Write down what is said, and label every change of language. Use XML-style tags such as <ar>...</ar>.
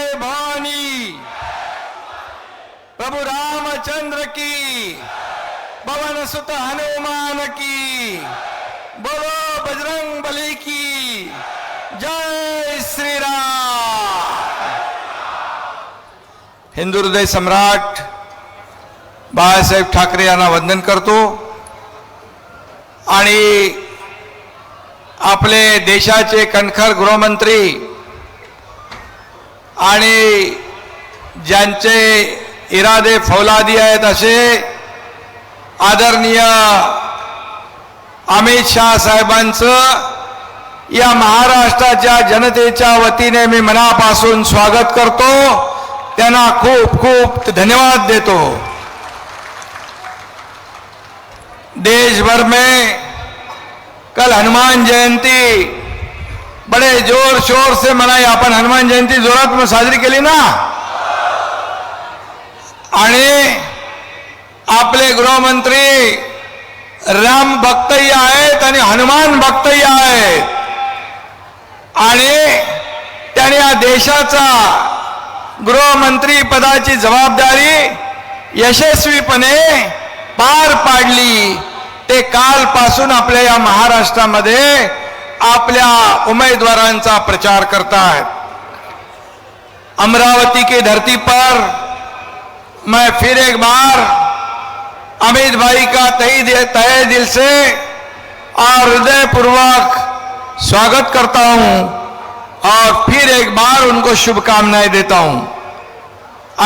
<hi>भवानी प्रभु रामचंद्र की, पवन सुत हनुमान की, बोलो बजरंग बली की जय श्री राम।</hi> <mr>हिंदू हृदय सम्राट बाळासाहेब ठाकरे यांना वंदन करतो आणि आपले देशाचे कणखर गृहमंत्री आणि ज्यांचे इरादे फौलादी आहेत असे आदरणीय अमित शाह साहेबांचं या महाराष्ट्राच्या जनतेच्या वतीने मी मनापासून स्वागत करतो, त्यांना खूप खूप धन्यवाद देतो।</mr> <hi>देश भर में कल हनुमान जयंती बड़े जोर शोर से मनाई।</hi> <mr>आपण हनुमान जयंती जोरात में साजरी केली ना, आणि आपले गृहमंत्री राम भक्तही आहेत आणि हनुमान भक्तही आहेत, आणि त्याने या देशाचा गृहमंत्री पदाची जबाबदारी यशस्वीपणे पार पाडली। ते कालपासून आपल्या या महाराष्ट्रामध्ये आपल्या उमेदवारांचा प्रचार करतात।</mr> <hi>अमरावती की धरती पर मैं फिर एक बार अमित भाई का तहे दिल से और हृदयपूर्वक स्वागत करता हूं और फिर एक बार उनको शुभकामनाएं देता हूं।</hi>